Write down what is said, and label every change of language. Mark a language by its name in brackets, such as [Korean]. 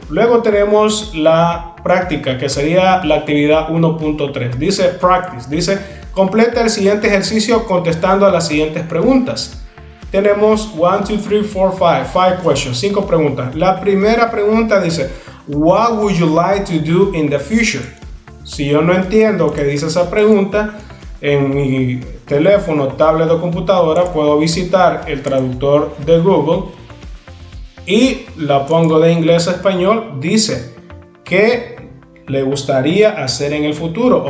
[Spanish] Luego tenemos la práctica, que sería la actividad 1.3. Dice practice, dice completa el siguiente ejercicio contestando a las siguientes preguntas. Tenemos 1, 2, 3, 4, 5 questions, 5 preguntas. La primera pregunta dice, [English] what would you like to do in the future? [Spanish] Si yo no entiendo qué dice esa pregunta, en mi teléfono, tablet o computadora puedo visitar el traductor de Google y la pongo de inglés a español. Dice, ¿qué le gustaría hacer en el futuro?